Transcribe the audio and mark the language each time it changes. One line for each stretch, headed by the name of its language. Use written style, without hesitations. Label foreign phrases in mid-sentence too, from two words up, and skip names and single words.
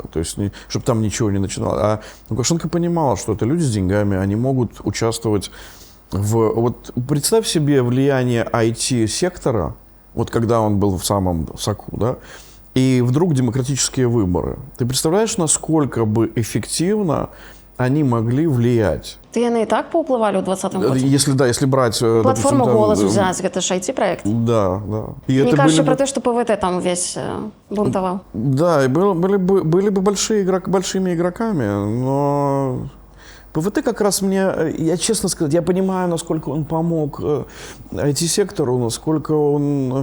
Russian: То есть, чтобы там ничего не начиналось. А Лукашенко понимал, что это люди с деньгами, они могут участвовать в... Вот представь себе влияние IT-сектора, вот когда он был в самом соку, да, и вдруг демократические выборы. Ты представляешь, насколько бы эффективно они могли влиять?
Belarusian: Ты яны і так паўплывалі ў 20-м годзе?
Russian: Если брать... Платформу «Голос» взять,
Belarusian: гэта ж IT-проект.
Russian: Да, да. И не кажется про то, что ПВТ там весь бунтовал. Да, и были бы большими игроками, но... ПВТ как раз мне, я честно сказать, я понимаю, насколько он помог IT-сектору, насколько он...